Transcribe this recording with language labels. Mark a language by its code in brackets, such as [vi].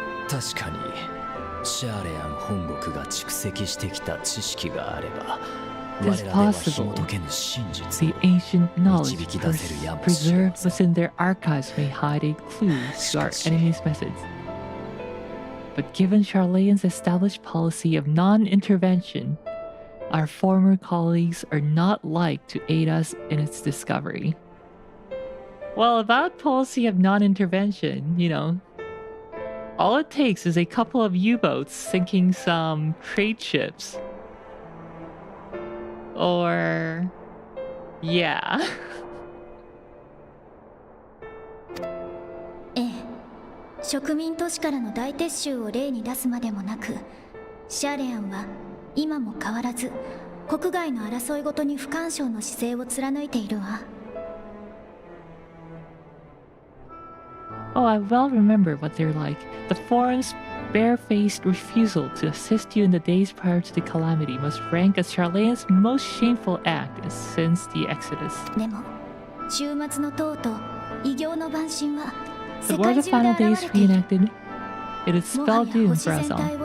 [ja] 確かにシャーレアン本国が蓄積してきた知識があれば [en] It is possible the ancient knowledge preserved within their archives may hide a clue to our enemy's methods. But given Charlayan's established policy of non-intervention, our former colleagues are not like to aid us in its discovery. Well, about policy of non-intervention, you know, all it takes is a couple of U-boats sinking some trade ships. Or... yeah. [ja] ええ、植民都市からの大撤収を例に出すまでもなく、シャーレアンは今も変わらず国外の争いごとに不干渉の姿勢を貫いているわ。 [en] Oh, I well remember what they're like. The Forum's bare-faced refusal to assist you in the days prior to the calamity must rank as Charlayan's most shameful act since the Exodus. [ja] でも、終末の塔と異形の晩神は [en] The war of the final days reenacted. It is spell doom for us all.